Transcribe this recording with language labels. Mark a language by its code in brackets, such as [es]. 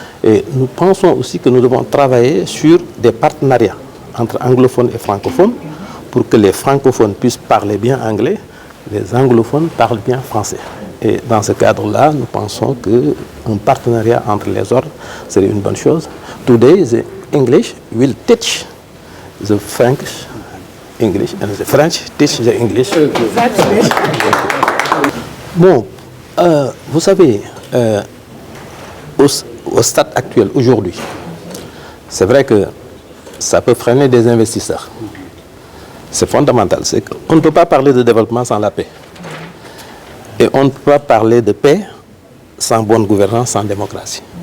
[fr] Et nous pensons aussi que nous devons travailler sur des partenariats entre anglophones et francophones pour que les francophones puissent parler bien anglais, les anglophones parlent bien français. Et dans ce cadre-là, nous pensons qu'un partenariat entre les ordres serait une bonne chose. [en] Today, the English will teach the French English and the French teach the English. [fr] Bon, vous savez, au stade actuel, aujourd'hui, c'est vrai que ça peut freiner des investisseurs. C'est fondamental. On ne peut pas parler de développement sans la paix. Et on ne peut pas parler de paix sans bonne gouvernance, sans démocratie.